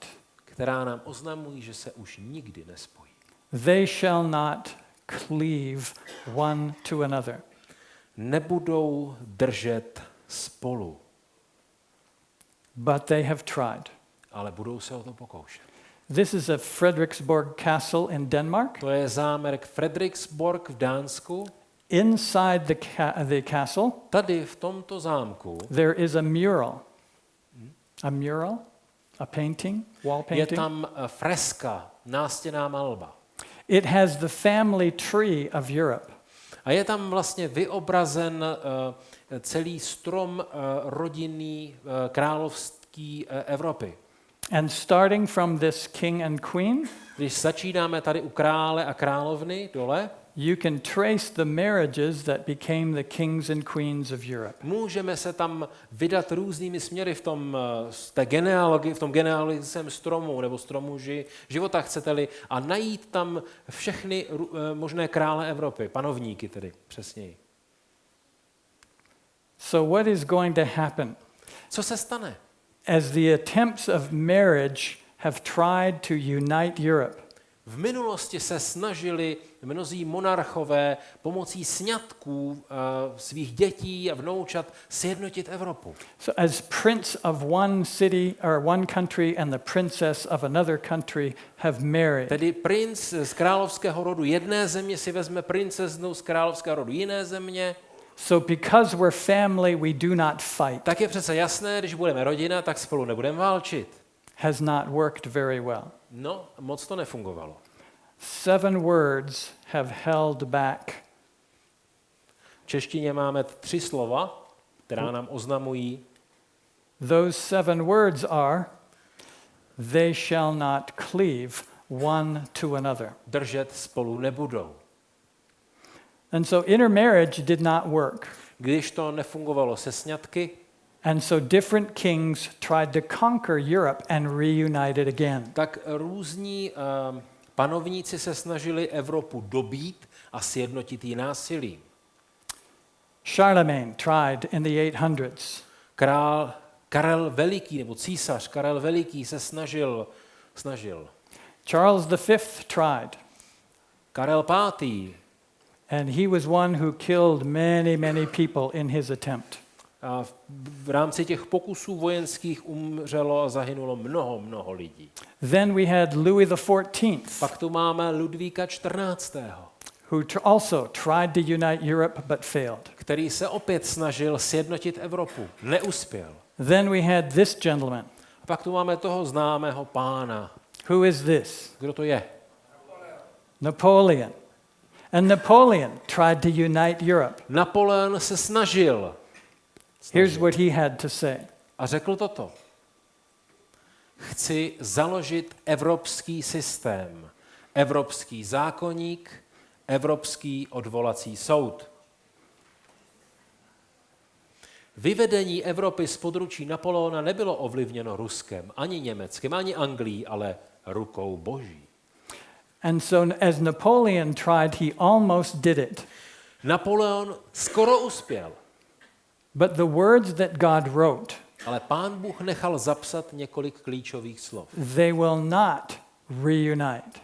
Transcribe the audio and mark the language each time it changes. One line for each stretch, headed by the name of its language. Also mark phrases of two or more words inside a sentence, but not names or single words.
Czech: která nám oznamují, že se už nikdy nespojí.
English: They shall not cleave one to another.
Czech: Nebudou držet spolu,
English: But they have tried.
Czech: ale budou se o to pokoušet.
English: This is a Frederiksborg Castle in Denmark.
Czech: To je zámek Frederiksborg v Dánsku.
English: Inside the castle, Tady v tomto zámku there is a mural. A mural? A painting? Wall
Czech: je
English: painting?
Czech: tam freska, nástěnná malba.
English: It has the family tree of Europe.
Czech: A je tam vlastně vyobrazen celý strom rodinný královský Evropy.
English: And starting from this king and queen,
Czech: Když začínáme tady u krále a královny dole,
English: you can trace the marriages that became the kings and queens of Europe.
Czech: můžeme se tam vydat různými směry v tom genealogii, v tom genealogickém stromu nebo stromu života, chcete-li, a najít tam všechny možné krále Evropy, panovníky tedy přesněji.
English: So what is going to happen?
Czech: Co se stane?
English: As the attempts of marriage have tried to unite Europe,
Czech: V minulosti se snažili mnozí monarchové pomocí sňatků svých dětí a vnoučat sjednotit Evropu.
English: so as prince of one city or one country and the princess of another country have married,
Czech: Tedy princ z královského rodu jedné země si vezme princeznu z královského rodu jiné země.
English: so because we're family, we do not fight,
Czech: Tak je přece jasné, když budeme rodina, tak spolu nebudeme válčit.
English: has not worked very well.
Czech: No, moc to nefungovalo.
English: 7 words have held back.
Czech: V češtině máme 3 slova, která nám oznamují,
English: Those 7 words are, they shall not cleave one to another.
Czech: držet spolu nebudou.
English: And so intermarriage did not work.
Czech: Když to nefungovalo se sňatky,
English: And so different kings tried to conquer Europe and reunite it again.
Czech: tak různí panovníci se snažili Evropu dobít a sjednotit ji násilím.
English: Charlemagne tried in the 800s.
Czech: Král Karel Veliký, nebo císař Karel Veliký se snažil.
English: Charles V tried.
Czech: Karel V.
English: And he was one who killed many, many people in his attempt.
Czech: A v rámci těch pokusů vojenských umřelo a zahynulo mnoho lidí.
English: Then we had Louis XIV,
Czech: Pak tu máme Ludvíka XIV.,
English: who also tried to unite Europe but failed.
Czech: který se opět snažil sjednotit Evropu. Neuspěl.
English: Then we had this gentleman.
Czech: A pak tu máme toho známého pána.
English: Who is this?
Czech: Kdo to je? Napoleon.
English: And Napoleon tried to unite Europe.
Czech: Napoleon se snažil.
English: Here's what he had to say.
Czech: A řekl toto. Chci založit evropský systém, evropský zákoník, evropský odvolací soud. Vyvedení Evropy z područí Napoleona nebylo ovlivněno Ruskem, ani Německem, ani Anglií, ale rukou Boží.
English: And so as Napoleon tried, he almost did it.
Czech: Napoleon skoro uspěl,
English: But the words that God wrote,
Czech: ale Pán Bůh nechal zapsat několik klíčových slov.
English: they will not reunite.